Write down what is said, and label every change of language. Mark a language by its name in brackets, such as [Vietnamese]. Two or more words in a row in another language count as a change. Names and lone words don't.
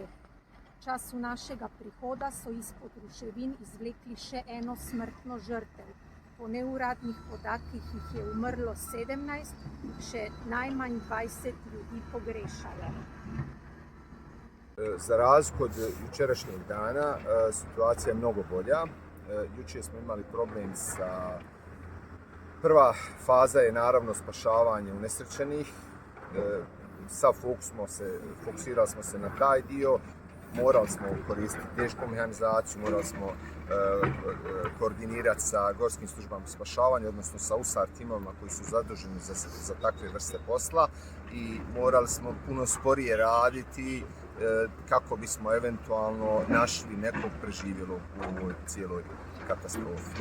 [Slovenian] V času našega prihoda so izpod ruševin izvlekli še eno smrtno žrtev. Po neuradnih podatkih jih je umrlo 17, še najmanj 20 ljudi pogrešajo. [Croatian] Za razliku od jučerašnjeg dana, situacija je mnogo bolja. Jučer smo imali problem sa... Prva faza je naravno spašavanje unesrećenih. Fokusirali smo se na taj dio. Morali smo koristiti tešku mehanizaciju, morali smo koordinirati sa gorskim službama spašavanja, odnosno sa USAR timovima koji su zaduženi za takve vrste posla i morali smo puno sporije raditi kako bismo eventualno našli nekog preživjelog u ovoj cijeloj katastrofi.